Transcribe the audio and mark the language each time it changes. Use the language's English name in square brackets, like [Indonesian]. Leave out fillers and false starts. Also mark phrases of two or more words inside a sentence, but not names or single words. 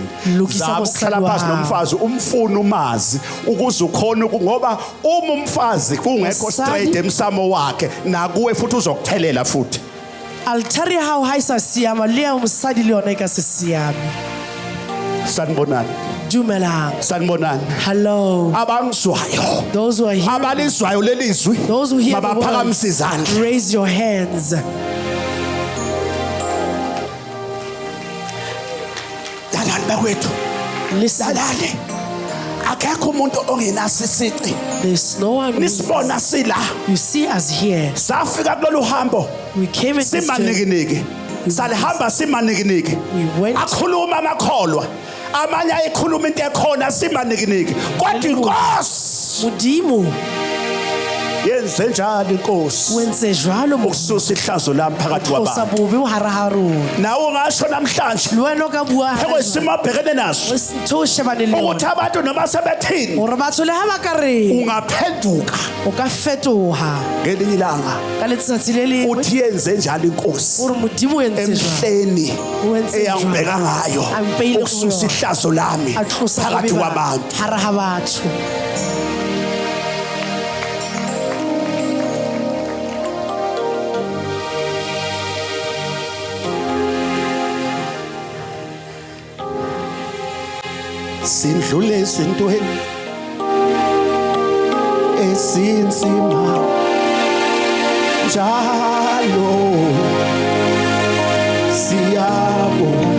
[Zulu] Lungisa Zama nkosikazi ukuhlala phansi wami. nomfazi umfuna umazi ukuze ukhona ngoba uma umfazi kungekho Nkosikazi. straight emsamo wakhe nakuwe futhi uzokuthelela futhi. [Southern Sotho] altari ya hao ha e sa siama le ya mosadi le yona e ka se siame [Zulu] Sanibonani. [Southern Sotho] dumelang [Zulu] Sanibonani. [English] hello [Zulu] Abangizwayo. [English] those who are here [Zulu] Abalizwayo lelizwi. [English] those who hear the [Zulu] Mabaphakamise [English] words, [Zulu] izandla. [English] raise your hands [Zulu] Dalani bakwethu. [English] listen [Zulu] Dalani. Akekho umuntu ongenaso isici. [English] there's no one [Zulu] Nisibona sila. [English] you see us here [Zulu] Safika kulolu hambo. [English] we came in this journey. [Zulu] Simanikiniki. Salihamba simanikiniki. [English] We went- [Zulu] Akhuluma amakholwa. Amanye ayikhuluma into ekhona simanikiniki. Kodwa inkosi [Southern Sotho] modimo [Zulu] yenze njalo inkosi. [Southern Sotho] wenze jwalo [Zulu] Ukususa ihlazo lami phakathi [Southern Sotho] o sa [Zulu] kwabantu. [Southern Sotho] bobe o hara ha rona [Zulu] Nawe ungasho namhlanje [Southern Sotho] le wena o ka bua [Zulu] ekwesimo abhekene naso [Southern Sotho] ntho o shebane le [Zulu] ukuthi yona abantu noma sebethini [Southern Sotho] gore batho le ha ba ka reng [Zulu] ungaphenduka [Southern Sotho] o ka fetoga [Zulu] ngelinye ilanga [Southern Sotho] ka letsatsi le lengwe [Zulu] uthi yenze njalo inkosi [Southern Sotho] gore modimo o entse jwalo [Zulu] emhleni Wenze eyangibheka njalo. ngayo Ampeile ukususa kuyo. ihlazo lami [Southern Sotho] a tlosa [Zulu] phakathi [Southern Sotho] bobe [Zulu] kwabantu. [Southern Sotho] hara ha batho [Zulu] Sindlule ezintweni esinzima njalo siyabona